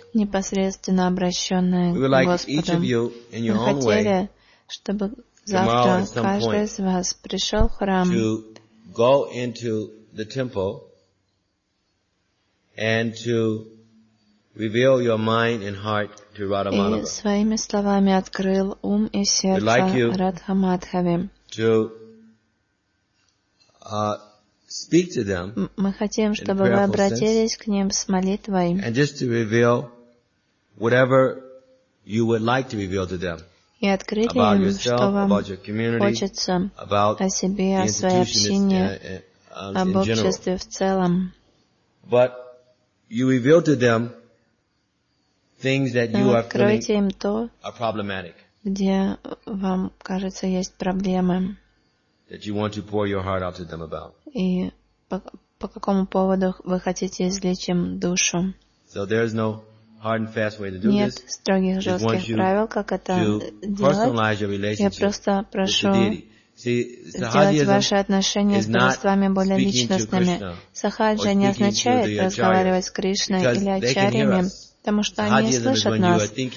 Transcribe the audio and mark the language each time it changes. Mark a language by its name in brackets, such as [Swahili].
[English] We would like each of you, in your own way, tomorrow at some point, to go into the temple and to reveal your mind and heart to Radha-Madhava. [Russian] И своими словами открыл ум и сердце Радха-Мадхаве. [English] To speak to them. [Russian] Мы хотим, чтобы вы обратились к ним с молитвой. [English] And just to reveal whatever you would like to reveal to them. [Russian] И открыть им, что вам хочется о себе, о своей общине, об обществе в целом. [English] But you reveal to them things that you are feeling are problematic. [Russian] Где вам кажется есть проблемы? [English] That you want to pour your heart out to them about. [Russian] И по какому поводу вы хотите излить им душу? [English] So there is no hard and fast way to do this. [Russian] Нет строгих жестких правил, как это делать. Я просто прошу сделать ваши отношения с божествами более личностными. Сахаджа не означает разговаривать с Кришной или Ачарьями, потому что они не слышат нас.